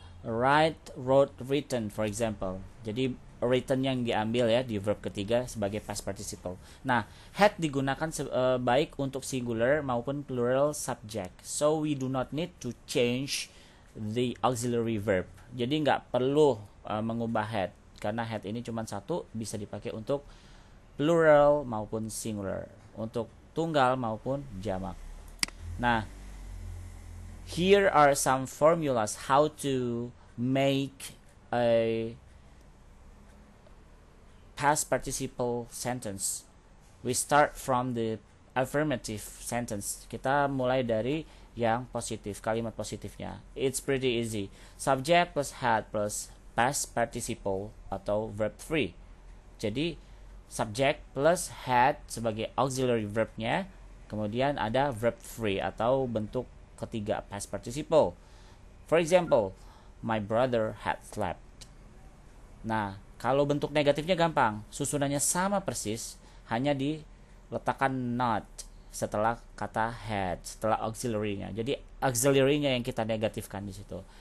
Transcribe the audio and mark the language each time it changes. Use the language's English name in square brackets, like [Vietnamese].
[English] Write, wrote, written, for example. [Indonesian] Jadi written yang diambil ya di verb ketiga sebagai past participle. Nah, had digunakan baik untuk singular maupun plural subject. [English] So we do not need to change the auxiliary verb. [Indonesian] Jadi nggak perlu mengubah had karena had ini cuma satu, bisa dipakai untuk plural maupun singular, untuk tunggal maupun jamak. [English] Nah, here are some formulas how to make a past participle sentence. We start from the affirmative sentence. [Indonesian] Kita mulai dari yang positif, kalimat positifnya. [English] It's pretty easy. Subject plus had plus past participle atau verb 3. [Indonesian] Jadi subject plus had sebagai auxiliary verbnya, kemudian ada verb 3 atau bentuk ketiga past participle. [English] For example, my brother had slept. [Indonesian] Nah, kalau bentuk negatifnya gampang, susunannya sama persis, hanya diletakkan not setelah kata had, setelah auxiliary-nya. Jadi auxiliary-nya yang kita negatifkan di situ.